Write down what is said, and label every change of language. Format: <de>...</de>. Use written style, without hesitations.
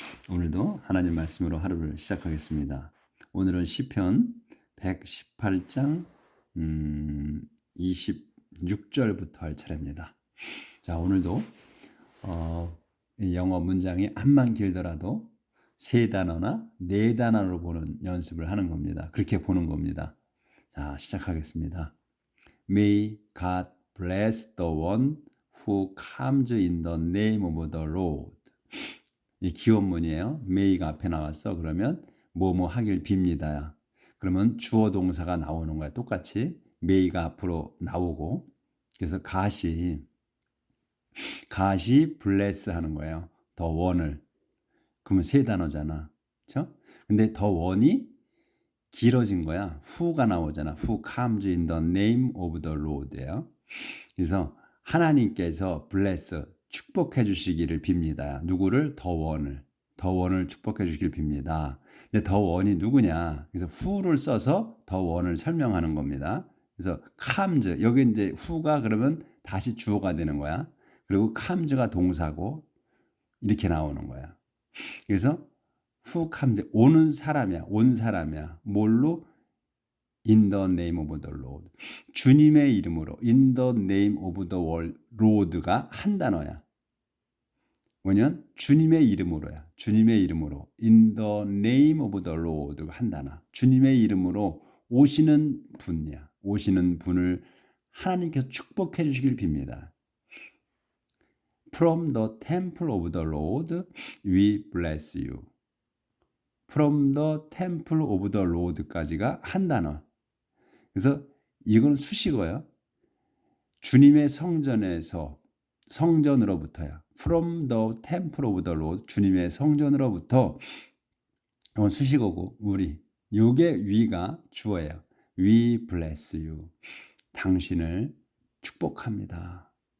<ko>오늘도 하나님 말씀으로 하루를 시작하겠습니다. 오늘은 시편 118장 26절부터 할 차례입니다. 자, 오늘도 이 영어 문장이 암만 길더라도 세 단어나 네 단어로 보는 연습을 하는 겁니다. 그렇게 보는 겁니다. 자, 시작하겠습니다.</ko> <en>May God bless the one who comes in the name of the Lord.</en> <ko>이 기원문이에요. may가 앞에 나왔어. 그러면 뭐뭐 하길 빕니다. 그러면 주어 동사가 나오는 거야. 똑같이 may가 앞으로 나오고 그래서 God이 bless 하는 거예요. the one을. 그러면 세 단어잖아. 그렇죠? 근데 the one이 길어진 거야. who가 나오잖아.</ko> <en>who comes in the name of the Lord예요.</en> <ko>그래서 하나님께서 bless 축복해 주시기를 빕니다. 누구를? 더 원을 축복해 주시길 빕니다. 근데 더 원이 누구냐? 그래서 who를 써서 더 원을 설명하는 겁니다. 그래서 comes 여기 이제 who가 그러면 다시 주어가 되는 거야. 그리고 comes가 동사고 이렇게 나오는 거야. 그래서 who comes 오는 사람이야. 온 사람이야. 뭘로?</ko> <en>In the name of the Lord. 주님의 이름으로 in the name of the Lord 가 한 단어야.</en> <ko>뭐냐면 주님의 이름으로야. 주님의 이름으로</ko> <en>in the name of the Lord가</en> <ko>한 단어. 주님의 이름으로 오시는 분이야. 오시는 분을 하나님께서 축복해 주시길 빕니다.</ko> <en>From the temple of the Lord we bless you. From the temple of the Lord까지가</en> <ko>한 단어. 그래서 이거는 수식어야. 주님의 성전에서 성전으로부터야.</ko> <en>From the temple of the Lord</en> <ko>주님의 성전으로부터 이건 수식어고 우리 요게 위가 주어예요.</ko> <en>We bless you.</en> <ko>당신을 축복합니다.</ko>